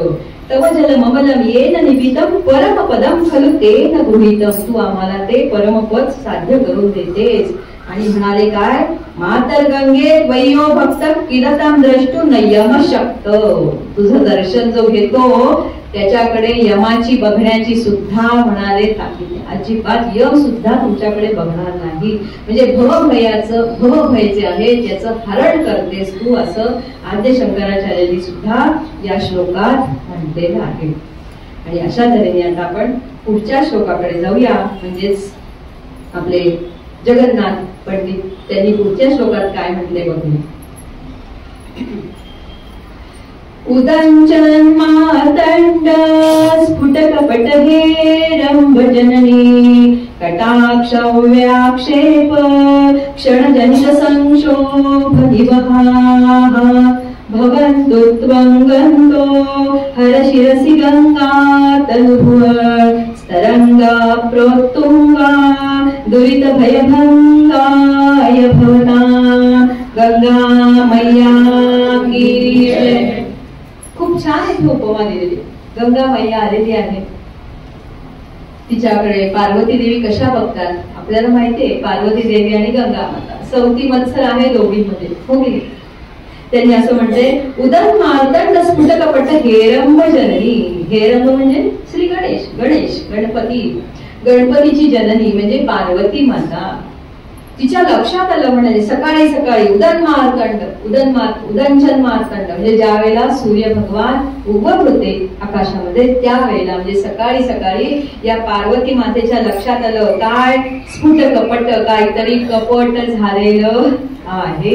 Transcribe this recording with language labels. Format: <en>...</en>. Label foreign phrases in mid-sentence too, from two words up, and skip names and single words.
<sa>तव जल ममलम येन निबितं परमपदं खलु तेन गृहीतं.</sa> <mr>तू आम्हाला ते परमपद साध्य करून देतेस. आणि म्हणाले काय</mr> <sa>मातर गंगे त्वय्यो भक्त किलतं द्रष्टुं न यमशक्त.</sa> <mr>तुझं दर्शन जो घेतो त्याच्याकडे यमाची बघण्याची सुद्धा म्हणाले ताकीद अजिबात यम सुद्धा तुमच्याकडे बघणार नाही. म्हणजे भवभय जे आहे त्याचं हरण करतेस तू असं आद्य शंकराचार्यांनी सुद्धा या श्लोकात म्हटलेलं आहे. आणि अशा तऱ्हेने आता आपण पुढच्या श्लोकाकडे जाऊया, म्हणजेच आपले जगन्नाथ पंडित त्यांनी पुढच्या श्लोकात काय म्हटले बघूया.</mr> <sa>उदंचन मातंड स्फुटकपट हेरंब जननी कटाक्ष व्याक्षेप क्षणजनित संक्षोभ दिवहाः भवन्तु त्वं गन्तो हर शिरसि गंगा तनुभुव स्तरंगा प्रोत्तुंगा दुरित भयभंगाय भवता</sa> <hi>गंगा मैया की जय.</hi> <mr>खूप छान इथे उपमा दिलेली. गंगा मैया आलेली आहे, तिच्याकडे पार्वती देवी कशा बघतात आपल्याला माहितीये. पार्वती देवी आणि गंगा माता सवती मत्सर आहे दोघींमध्ये, हो की. त्यांनी असं म्हणते</mr> <sa>उदन मार्तंड स्फुटकपट हेरंब जननी.</sa> <mr>हेरंब म्हणजे श्री गणेश गणपतीची जननी म्हणजे पार्वती माता. तिच्या लक्षात आलं म्हणाले सकाळी सकाळी</mr> <sa>उदंचन मार्तंड</sa> <mr>म्हणजे ज्या वेळेला सूर्य भगवान उगवत होते आकाशामध्ये त्यावेळेला म्हणजे सकाळी सकाळी या पार्वती मातेच्या लक्षात आलं काय स्फुट कपट काहीतरी कपट झालेलं आहे.</mr>